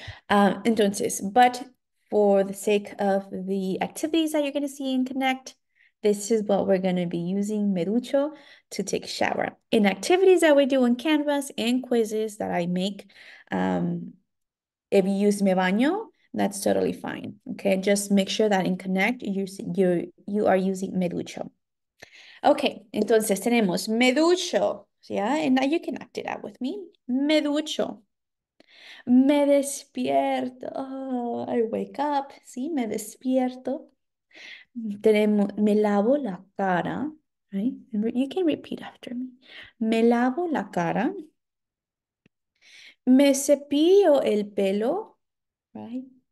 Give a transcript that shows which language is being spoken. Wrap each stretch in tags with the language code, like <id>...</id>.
<en>Entonces, but for the sake of the activities that you're going to see in Connect, this is what we're going to be using</en> <es>me ducho</es> <en>to take a shower. In activities that we do on Canvas and quizzes that I make, if you use</en> <es>me baño,</es> <en>that's totally fine, okay? Just make sure that in Connect you are using</en> <es>me ducho. Okay, entonces tenemos me ducho, yeah?</es> <en>And now you can act it out with me.</en> <es>Me ducho. Me despierto.</es> <en>Oh, I wake up,</en> <es>¿sí? Me despierto. Tenemos, me lavo la cara, right?</es> <en>You can repeat after me.</en> <es>Me lavo la cara. Me cepillo el pelo, right?</es>